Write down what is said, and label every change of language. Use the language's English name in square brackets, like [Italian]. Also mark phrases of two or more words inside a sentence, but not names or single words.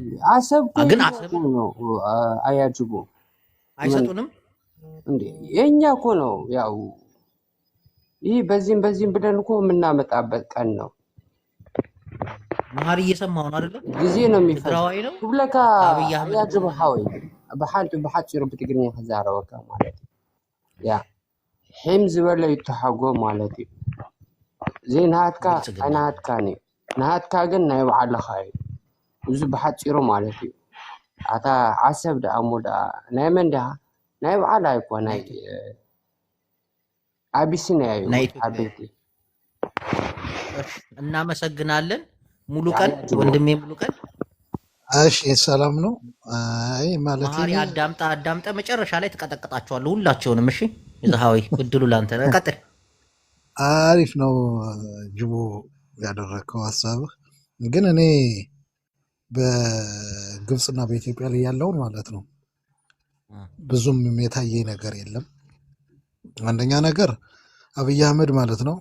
[Amharic] አሰብ ግን አሰብ ነው አያጅቡ አይሰጡንም እንዴ? የኛ እኮ ነው ያው ይህ በዚህም ብለን እኮ የምናመጣበት ቀን ነው። መሀሪ እየሰማሁ ነው አይደለ? ጊዜ ነው የሚፈጅ ነው [Tigrinya] ብለካ ያጅቡ ሐወይ በሐፂሩ ብትግርኛ ከዛረበካ ማለት ያ ሒም ዝበለ ይተሓጎ ማለት እዩ። ዘይናሃትካ ኣይናሃትካ ኒ ናሃትካ ግን ናይ ባዕልኻ እዩ። እዚ ብሓፂሩ ማለት እዩ። ኣታ ዓሰብ ደኣ እሞ ደኣ ናይ መን ድኣ ናይ ባዕላ ይኮ ናይ አቢሲኒያ እዩ አቤቴ። [Amharic] እናመሰግናለን። ሙሉ ቀን ወንድሜ ሙሉ ቀን። እሺ ሰላም ነው። አይ ማለት መሀሪ አዳምጣ መጨረሻ ላይ ተቀጠቀጣቸዋለሁ ሁላቸውንም። እሺ ይዛሃዊ እድሉ ላንተ ነው። ቀጥል። አሪፍ ነው ጅቦ ያደረከው ሐሳብህ። ግን እኔ በግብጽና በኢትዮጵያ ላይ ያለውን ማለት ነው ብዙም የታየኝ ነገር የለም። አንደኛ ነገር አብይ አህመድ ማለት ነው